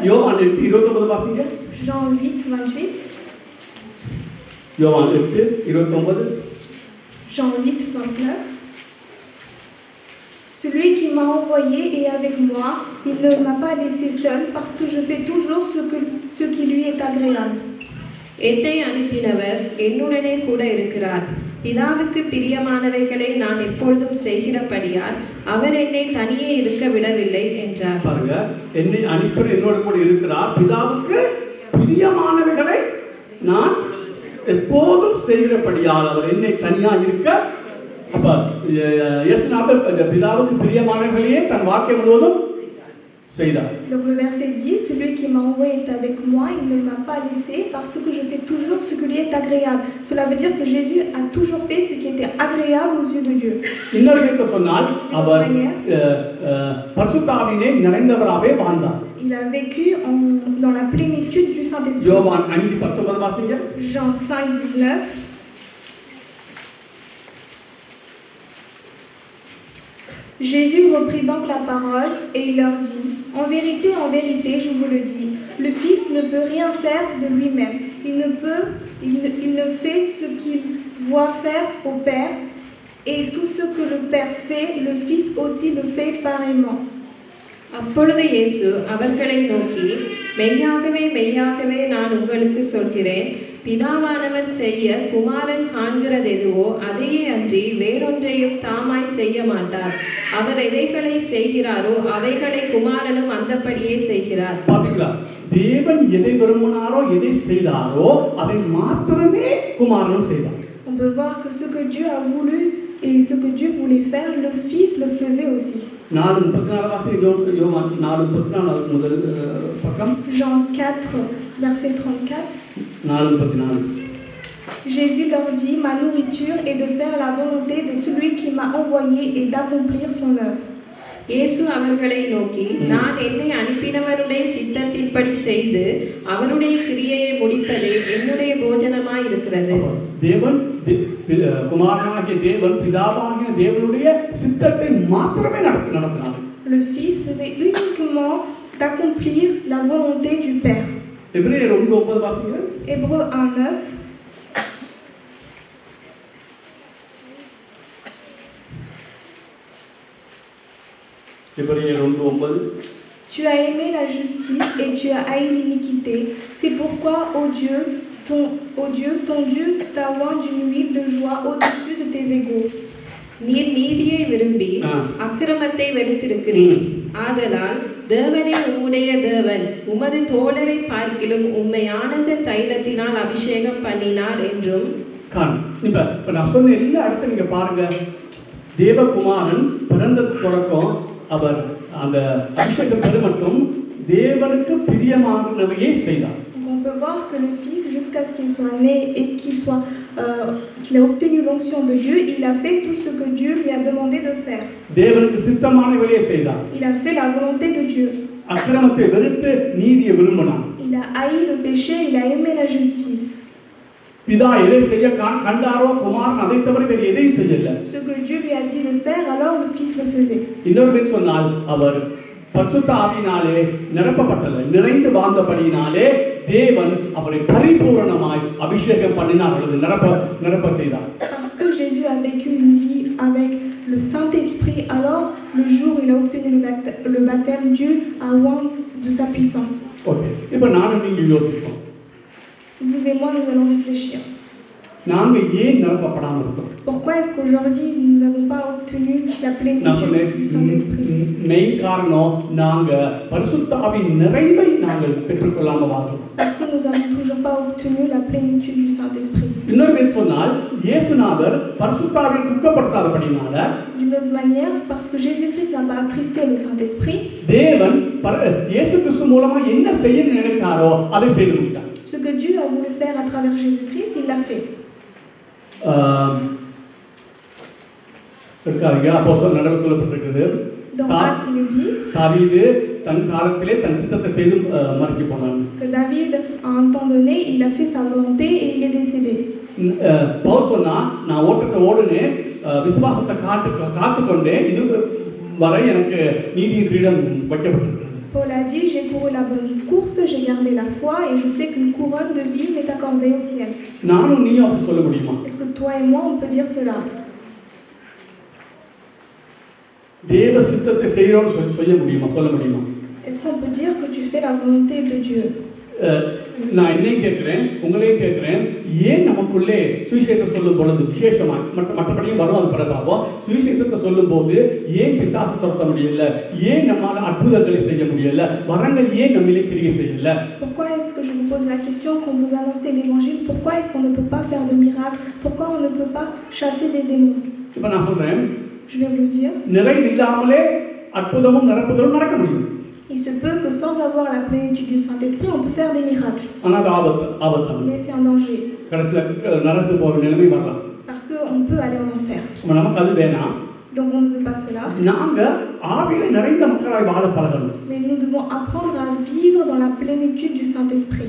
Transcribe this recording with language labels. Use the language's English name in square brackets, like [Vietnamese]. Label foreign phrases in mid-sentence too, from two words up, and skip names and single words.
[French] Jean 8, 28. Jean 8, 29. Celui qui m'a envoyé est avec moi, il ne m'a pas laissé seul parce que je fais toujours ce qui lui est agréable. [Tamil] என்னை அனுப்பினவர் என்னுடனே கூட இருக்கிறார். பிதாவுக்கு பிரியமானவைகளை நான் எப்பொழுதும் செய்கிறபடியால் அவர் என்னை தனியே இருக்க விடவில்லை என்றார். பாருங்க, என்னை அனுப்பினவர் என்னோட கூட இருக்கிறார். பிதாவுக்கு பிரியமானவைகளை நான் எப்போதும் செய்கிறபடியால் அவர் என்னை தனியா இருக்க. அப்ப இயேசுநாதர் பிதாவுக்கு பிரியமானவைகளையே தன் வாழ்க்கை முழுவதும் செய்தார். [French] Donc le verset dit, celui qui m'a envoyé est avec moi, il ne m'a pas laissé parce que je fais toujours ce qui lui est agréable. Cela veut dire que Jésus a toujours fait ce qui était agréable aux yeux de Dieu. [Tamil] இன்னொரு விதத்துல சொன்னால் அவர் பரிசுத்த ஆவியிலே நிறைந்தவராகவே வாழ்ந்தார். [French] Il a vécu dans la plénitude du Saint-Esprit. [Tamil] யோவான் 5:19 வாசிங்க. [French] Jean 5:19. Jésus reprit donc la parole et il leur dit, en vérité, je vous le dis, le Fils ne peut rien faire de lui-même. Il ne fait ce qu'il voit faire au Père, et tout ce que le Père fait, le Fils aussi le fait pareillement. [Tamil] அப்பொழுது இயேசு அவர்களை நோக்கி, மெய்யாகவே மெய்யாகவே நான் உங்களுக்கு சொல்கிறேன், பிதாவானவர் செய்ய குமாரன் காண்கிறது எதுவோ அதையே அன்றி வேறொன்றையும் தாமாய் செய்ய மாட்டார். அவர் எவைகளை செய்கிறாரோ அவைகளை குமாரனும் அந்தப்படியே செய்கிறார். பாத்தீங்களா? தேவன் எதை விரும்பினாரோ எதை செய்தாரோ அதை மாத்திரமே குமாரனும் செய்தார். [French] On peut voir que ce que Dieu a voulu et ce que Dieu voulait faire, le Fils le faisait aussi. Jean 4, verset 34. Jésus leur dit, ma nourriture est de faire la volonté de celui qui m'a envoyé et d'accomplir son œuvre. [Tamil] இயேசு அவர்களை நோக்கி, நான் என்னை அனுப்பினவருடைய சித்தத்தின்படி செய்து அவருடைய கிரியையை முடிப்பதே என்னுடைய போஜனமாய் இருக்கிறது. தேவன் குமாரனாகிய தேவன் பிதாவாகிய தேவனுடைய சித்தத்தை மாத்திரமே நடத்தினார். [French] Le Fils faisait uniquement d'accomplir la volonté du Père. [Tamil] எபிரேயர் 9:9 வாசிங்க. [French] Hébreux 1:9. [Tamil] எபிரேயர் 9:9. [French] Tu as aimé la justice et tu as haï l'iniquité. C'est pourquoi, ô Dieu, ton Dieu t'a oint d'une huile de joie au-dessus de tes égaux. [Tamil] நீர் நீதியை விரும்பி அக்கிரமத்தை வெறுத்திருக்கிறீர். ஆதலால் தேவனே உம்முடைய தேவன் உமது தோழரை பார்க்கிலும் உம்மை ஆனந்த தைலத்தினால் அபிஷேகம் பண்ணினார் என்றும். இப்ப நான் சொன்ன எல்லா இடத்துல நீங்க பாருங்க, தேவகுமாரன் பிறந்த தொடக்கம் அவர் அந்த அபிஷேகம் பெரு மட்டும் தேவனுக்கு பிரியமானவையே செய்தார். [French] On peut voir que le Fils, jusqu'à ce qu'il soit né et qu'il ait obtenu l'onction de Dieu, il a fait tout ce que Dieu lui a demandé de faire. [Tamil] தேவனுக்கு சித்தமானவையே செய்தார். [French] Il a fait la volonté de Dieu. [Tamil] அக்கிரமத்தை வெறுத்து நீதியை விரும்பினார். [French] Il a haï le péché, il a aimé la justice. [Tamil] பிதா எதை செய்ய கண்டாரோ குமாரன் அதை தவிர வேறு எதையும் செய்யல. [French] Ce que Dieu lui a dit de faire, alors le Fils le faisait. [Tamil] இன்னொரு சொன்னால் அவர் பரிசுத்த ஆவியினாலே நிரப்பப்பட்டல, நிறைந்து வாழ்ந்தபடியினாலே தேவன் அவரை பரிபூரணமாய் அபிஷேகம் பண்ணினார், அல்லது நிரப்ப செய்தார். [French] Parce que Jésus a vécu une vie avec le Saint-Esprit, alors le jour où il a obtenu le baptême, Dieu a oint de sa puissance. [Tamil] ஓகே, இப்போ நானும் நீங்க யோசிப்போம். [French] Vous et moi, nous allons réfléchir. [Tamil] நாங்க ஏன் நிரப்பப்படாமல் இருக்கோம்? [French] Pourquoi est-ce qu'aujourd'hui nous n'avons pas obtenu la plénitude du Saint-Esprit? [Tamil] மெயின் காரணம் நாங்க பரிசுத்த ஆவியின் நிறைவை நாங்கள் பெற்றுக்கொள்ளாம வாழ்றோம். [French] Parce que nous n'avons toujours pas obtenu la plénitude du Saint-Esprit. [Tamil] இன்னொரு சொன்னால் இயேசுநாதர் பரிசுத்த ஆவியை துக்கப்படாதபடினால, [French] d'une autre manière, parce que Jésus-Christ n'a pas attristé le Saint-Esprit, [Tamil] தேவன் இயேசு கிறிஸ்து மூலமா என்ன செய்ய நினைச்சாரோ அதை செய்து முடித்தார். [French] Ce que Dieu a voulu faire à travers Jésus-Christ, il l'a fait. [Tamil] அப்போஸ்தலர் நடவடிக்கைகளில் சொல்லப்பட்டிருக்கிறது, [French] Dans Actes, il est dit [Tamil] தாவீது தன் காலத்திலே தன் சித்தத்தை செய்து மரித்து போனான். [French] que David, à un temps donné, il a fait sa volonté et il est décédé. [Tamil] பவுல் சொன்னா, நான் ஓட்டத்தை ஓடுனேன், விசுவாசத்தை காத்துக்கொண்டே இது வரை எனக்கு நீதியின் கிரீடம் வைக்கப்பட்டிருக்கிறது. [French] Paul a dit, j'ai couru la bonne course, j'ai gardé la foi et je sais qu'une couronne de vie m'est accordée au ciel. [Tamil] நானும் நீயும் அப்படி சொல்ல முடியுமா? [French] Est-ce que toi et moi, on peut dire cela? [Tamil] தேவ சித்தத்தை செய்யறோம்னு சொல்ல முடியுமா? [French] Est-ce qu'on peut dire que tu fais la volonté de Dieu? [Tamil] நான் என்னையும் கேட்கிறேன், உங்களையும் கேட்கிறேன், ஏன் நமக்குள்ளே சுவிசேஷம் சொல்லும் பொழுது விசேஷமா மற்றபடியும் வரும், அது பிறப்பாகும், சுவிசேஷத்தை சொல்லும் போது ஏன் பிசாசு துரத்த முடியல, ஏன் நம்மால அற்புதங்களை செய்ய முடியல, வரங்கள் ஏன் நம்மளே கிரியை செய்யல? [French] Pourquoi est-ce que je vous pose la question quand vous annoncez l'évangile? Pourquoi est-ce qu'on ne peut pas faire de miracles? Pourquoi on ne peut pas chasser des démons? [Tamil] இப்போ நான் சொல்றேன், [French] Je vais vous le dire. [Tamil] நிறைவு இல்லாமலே அற்புதமும் நிரப்புதலும் நடக்க முடியும். [French] Il se peut que sans avoir la plénitude du Saint-Esprit, on peut faire des miracles. Mais c'est un danger. Parce qu'on peut aller en enfer. Donc on ne veut pas cela. Mais nous devons apprendre à vivre dans la plénitude du Saint-Esprit.